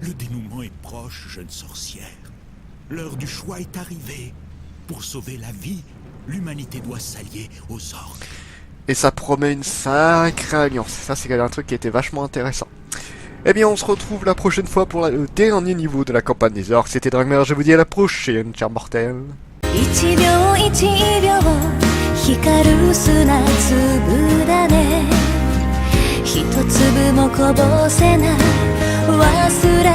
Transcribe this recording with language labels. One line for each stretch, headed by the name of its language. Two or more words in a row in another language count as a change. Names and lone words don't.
French: Le dénouement est proche, jeune sorcière. L'heure du choix est arrivée. Pour sauver la vie, l'humanité doit s'allier aux orques. Et ça promet une sacrée alliance. Ça, c'est un truc qui était vachement intéressant. Eh bien, on se retrouve la prochaine fois pour le dernier niveau de la campagne des orques. C'était Dragmer, je vous dis à la prochaine, chers mortels.
Japanese: 一秒一秒光る砂粒だね一粒もこぼせない忘